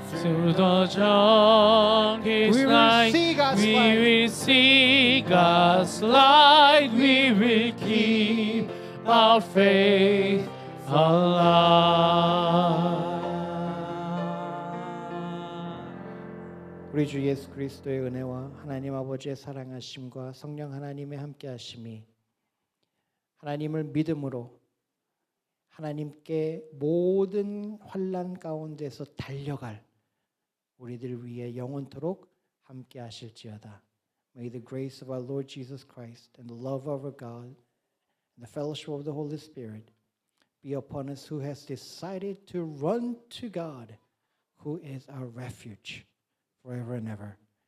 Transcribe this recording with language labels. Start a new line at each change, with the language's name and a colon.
English: Through the darkest we will night, see God's we light. will see God's light. We will keep our faith alive.
Korean: 우리 주 예수 그리스도의 은혜와 하나님 아버지의 사랑하심과 성령 하나님의 함께하심이 하나님을 믿음으로 하나님께 모든 환난 가운데서 달려갈 우리들 위해 영원토록 함께하실지어다.
English: May the grace of our Lord Jesus Christ and the love of our God and the fellowship of the Holy Spirit be upon us who has decided to run to God, who is our refuge forever and ever.